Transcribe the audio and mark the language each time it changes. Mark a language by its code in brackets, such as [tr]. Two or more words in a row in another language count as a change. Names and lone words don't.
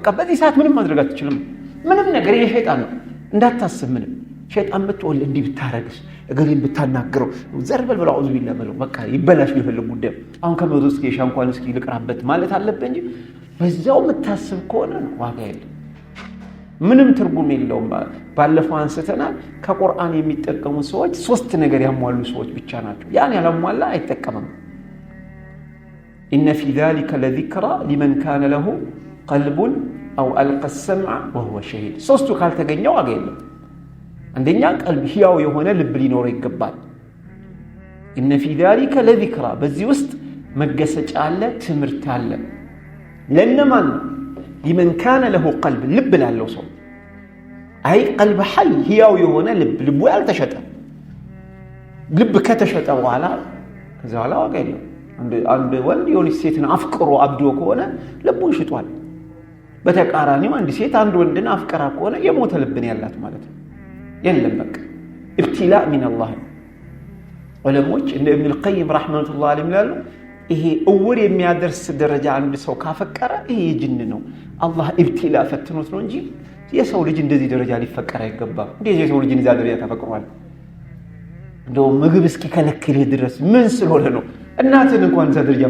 [am] በዚህ ሰዓት ምንም ማድረግ አትችልም ምንም ነገር የሸይጣን ነው እንዳታስብ ምንም ሸይጣን ብትወል እንዲህ ብታረግስ እገሌን ብታናግረው ዘርበል ብለው [ar] أعوذ بالله [am] በለው በቃ ይበላሽ ይፈልግ ጉዳይ አሁን ከመግሪብ እስከ ኢሻ እንኳን እስኪ ልቅራበት ማለት አለበት እንጂ በዛው የምታስብ ከሆነ ዋጋ የለም ምንም ትርጉም የለውም ባለፈው አንስተናል ከቁርአን የሚጠቀሙ ሰዎች ሶስት ነገር ያሟሉ ሰዎች ብቻ ናቸው ያን ያላሟላ አይጠቀምም [ar] إن في ذلك لذكرى لمن كان له قلب أو ألقى السمع وهو شهيد [am] ሶስቱ ካልተገኘው ዋጋ የለም አንደኛ ቀልብ ህያው የሆነ ልብ ሊኖረው ይገባል [ar] إن في ذلك لذكرى [am] በዚህ ውስጥ መገሰጫ አለ ትምህርት አለ ለነማን [ar] لمن كان له قلب [am] ልብ ላለው ሰው አይ [ar] قلب حي [am] ህያው የሆነ ልቡ ያልተሸጠ ልብ ከተሸጠ በኋላ ከዛ በኋላ ዋጋ የለም አንድ ወንድ የሆነ ሴትን አፍቅሮ አብዶ ከሆነ ልቡን ሽጧል በተቃራኒው አንድ ሴት አንድ ወንድን አፍቅራ ከሆነ የሞተ ልብን ያላት ማለት ነው የለም በቃ [ar] ابتلاء من الله [am] ዑለሞች እንደ ኢብኑ القيم [ar] رحمة الله عليه [am] ይላሉ ይሄ እውር የሚያደርስ ደረጃ አንድ ሰው ካፈቀረ ይሄ ጅን ነው አላህ ኢብቲላእ ፈትኖት ነው እንጂ የሰው ልጅ እንደዚህ ደረጃ ሊፈቀር አይገባም እንደዚህ የሰው ልጅ እንደዛ ደረጃ ተፈቅሯል እንደው ምግብ እስኪ ከለክልህ ድረስ ምን ስለሆነ ነው እናትን እንኳን እዛ ደረጃ